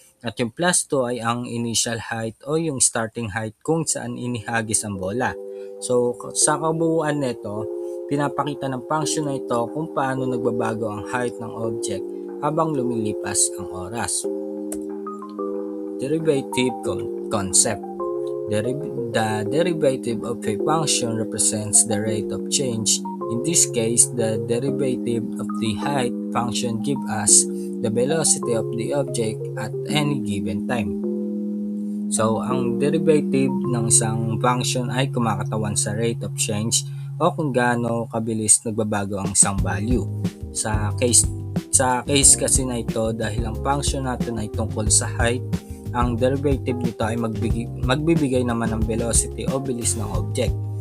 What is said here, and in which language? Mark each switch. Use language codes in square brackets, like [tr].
[tl] At yung plus 2 ay ang initial height o yung starting height kung saan inihagis ang bola. So, sa kabuuan nito, pinapakita ng function na ito kung paano nagbabago ang height ng object habang lumilipas ang oras. [en] Derivative concept. The derivative of a function represents the rate of change. In this case, the derivative of the height function gives us the velocity of the object at any given time. [tl] So, ang derivative ng isang function ay kumakatawan sa rate of change o kung gaano kabilis nagbabago ang isang value. Sa case kasi na ito, dahil ang function natin ay tungkol sa height, ang derivative nito ay magbibigay naman ng velocity o bilis ng object.